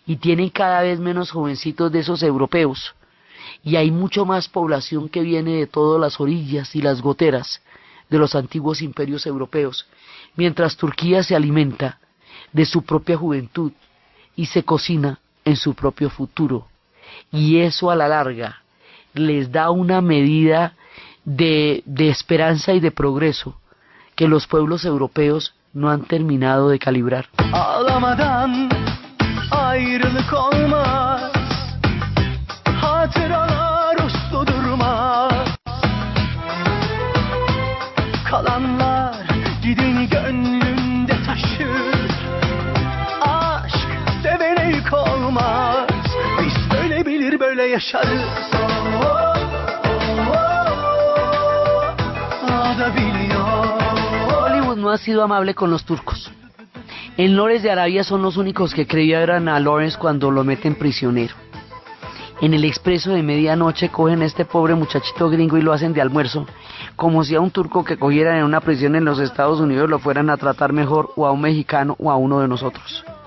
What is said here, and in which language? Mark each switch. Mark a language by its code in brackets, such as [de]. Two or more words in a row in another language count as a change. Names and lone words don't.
[es] y tienen cada vez menos jovencitos de esos europeos, y hay mucho más población que viene de todas las orillas y las goteras de los antiguos imperios europeos, mientras Turquía se alimenta de su propia juventud y se cocina en su propio futuro, y eso a la larga les da una medida de esperanza y de progreso que los pueblos europeos no han terminado de calibrar. [tr] Ağlamadan ayrılık olmaz, hatıralar uslu durmaz, kalanlar gidin gönlünde taşır, aşk sevene yük olmaz, biz böyle bilir böyle yaşarız. [es] Hollywood no ha sido amable con los turcos. En Lawrence de Arabia son los únicos que creyeron a Lawrence cuando lo meten prisionero. En el expreso de medianoche cogen a este pobre muchachito gringo y lo hacen de almuerzo, como si a un turco que cogieran en una prisión en los Estados Unidos lo fueran a tratar mejor, o a un mexicano o a uno de nosotros.